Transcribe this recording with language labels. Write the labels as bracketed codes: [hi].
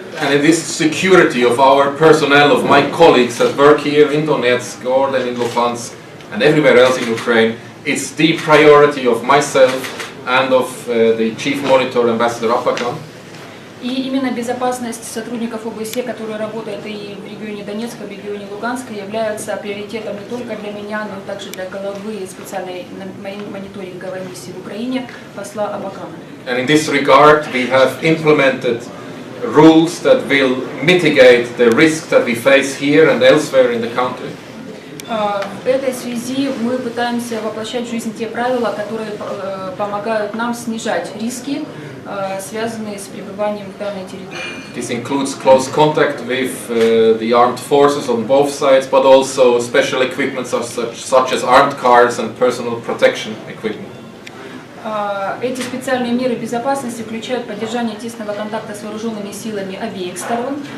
[en] And in this security of our personnel, of my colleagues that work here in Donetsk or then in Luhansk and everywhere else in Ukraine, it's the priority of myself and of the chief monitor, Ambassador Apakan. [ru] И именно безопасность сотрудников ОБСЕ, которые работают и в регионе Донецка, в регионе Луганска, является приоритетом не только для меня, но также для главы специальной мониторинговой миссии в Украине, посла Абакана. [en] And in this regard, we have implemented rules that will mitigate the risk that we face here and elsewhere in the country. [ru] В этой связи мы пытаемся воплощать в жизнь те правила, которые помогают нам снижать риски, связанные с пребыванием в данной территории. [en] This includes close contact with the armed forces on both sides, but also special equipment such as armed cars and personal protection equipment. [ru] Эти специальные меры безопасности включают поддержание тесного контакта с вооруженными силами обеих сторон.